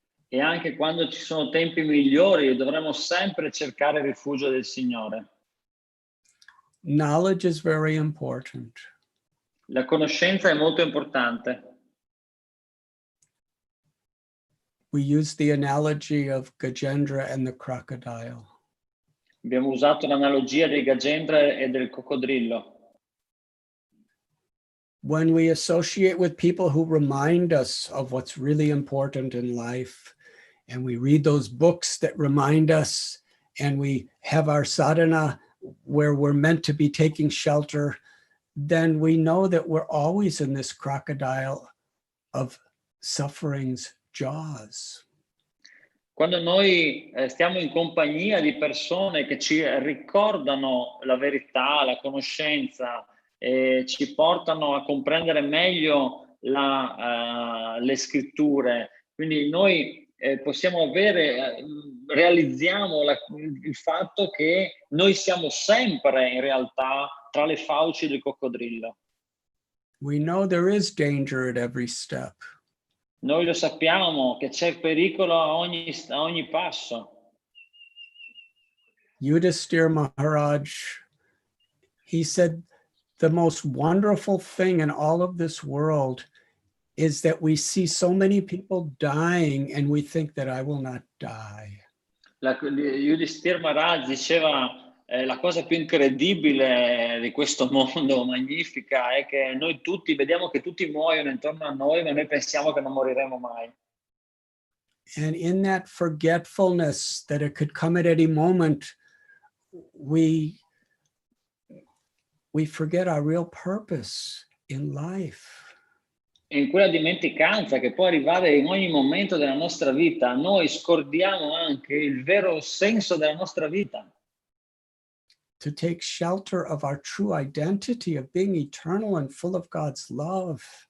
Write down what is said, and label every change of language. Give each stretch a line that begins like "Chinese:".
Italian: E anche quando ci sono tempi migliori, dovremo sempre cercare il rifugio del Signore.
English: Knowledge is very important.
Italian: La conoscenza è molto importante.
English: We use the analogy of Gajendra and the crocodile.
Italian: Abbiamo usato l'analogia dei Gajendra e del coccodrillo.
English: When we associate with people who remind us of what's really important in life, and we read those books that remind us, and we have our sadhana where we're meant to be taking shelter, then we know that we're always in this crocodile of suffering's jaws.
Italian: Quando noi stiamo in compagnia di persone che ci ricordano la verità, la conoscenza, e ci portano a comprendere meglio le scritture, quindi noi possiamo realizziamo il fatto che noi siamo sempre in realtà tra le fauci del coccodrillo.
English: We know there is danger at every step.
Italian: Noi lo sappiamo che c'è pericolo a ogni passo.
English: Yudhisthira Maharaj, he said, the most wonderful thing in all of this world is that we see so many people dying and we think that I will not die.
Italian: Yudhisthira Maharaj diceva la cosa più incredibile di questo mondo magnifica è che noi tutti vediamo che tutti muoiono intorno a noi, ma noi pensiamo che non moriremo mai.
English: And in that forgetfulness that it could come at any moment, we forget our real purpose in life.
Italian: In quella dimenticanza che può arrivare in ogni momento della nostra vita, noi scordiamo anche il vero senso della nostra vita.
English: To take shelter of our true identity of being eternal and full of God's love.